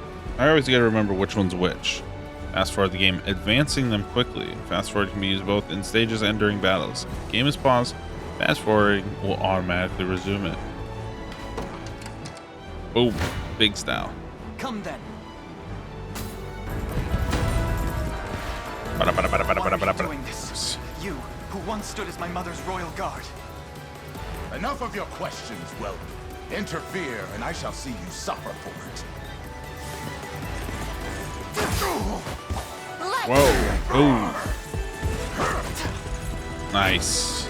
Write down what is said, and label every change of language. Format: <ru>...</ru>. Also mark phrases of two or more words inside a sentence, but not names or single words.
<en>I always gotta remember which one's which. Fast forward the game, advancing them quickly. Fast forward can be used both in stages and during battles. If the game is paused, fast forwarding will automatically resume it. Boom, big style. Come then. Bada, bada, bada, bada, Why bada, are bada, you doing this? You, who once stood as my mother's royal guard. Enough of your questions, Whelp. Interfere, and I shall see you suffer for it. Whoa. Ooh. Nice.</en>